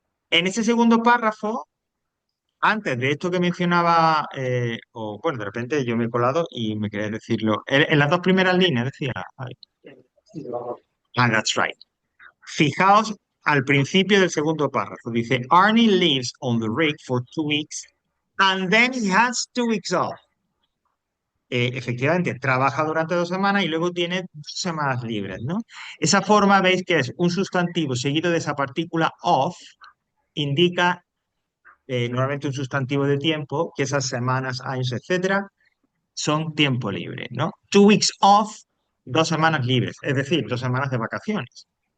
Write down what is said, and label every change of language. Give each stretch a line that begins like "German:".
Spanish: En ese segundo párrafo, antes de esto que mencionaba, o bueno, de repente yo me he colado y me quería decirlo. En las dos primeras líneas decía, ay,
English: that's right.
Spanish: Fijaos al principio del segundo párrafo. Dice,
English: Arnie lives on the rig for 2 weeks and then he has 2 weeks off.
Spanish: Efectivamente, trabaja durante 2 semanas y luego tiene 2 semanas libres, ¿no? Esa forma, veis que es un sustantivo seguido de esa partícula off, indica normalmente un sustantivo de tiempo, que esas semanas, años, etcétera, son tiempo libre, ¿no?
English: 2 weeks off,
Spanish: 2 semanas libres, es decir, 2 semanas de vacaciones.